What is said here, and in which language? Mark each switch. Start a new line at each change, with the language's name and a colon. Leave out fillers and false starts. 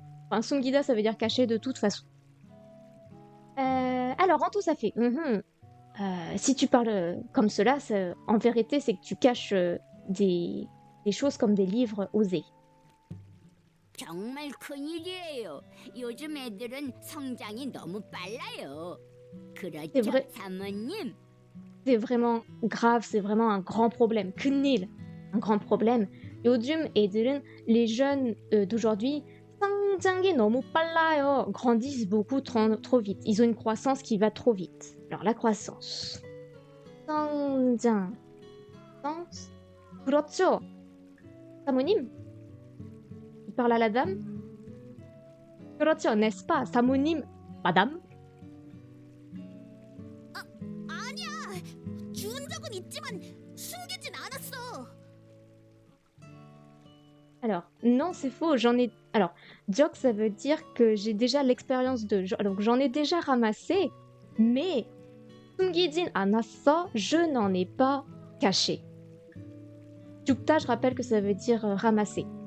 French: Enfin, 숨기다, ça veut dire caché de toute façon. Alors, en tout, ça fait... si tu parles comme cela, en vérité, c'est que tu caches des choses comme des livres osés.
Korean: 정말 큰일이에요. 요즘 애들은 성장이 너무 빨라요.
French: C'est
Korean: 그렇죠,
French: vrai,
Korean: 사모님?
French: c'est vraiment grave, c'est vraiment un grand problème. 큰일, un grand problème.
Korean: 요즘 애들은,
French: les jeunes d'aujourd'hui,
Korean: 성장이 너무 빨라요,
French: grandissent beaucoup trop vite. Ils ont une croissance qui va trop vite. Alors la croissance. 성장. sens.
Korean: 그렇죠. 사모님?
French: Il parle à la dame? 그렇죠, n'est-ce pas, 사모님, madame?
Korean: 아니야. 준 적은 있지만 숨기진 않았어.
French: Alors, non, c'est faux, j'en ai... Alors, jok, ça veut dire que j'ai déjà l'expérience de... Donc, j'en ai déjà ramassé, mais...
Korean: 숨기진 않았어,
French: je n'en ai pas caché. 죽다, je rappelle que ça veut dire ramasser.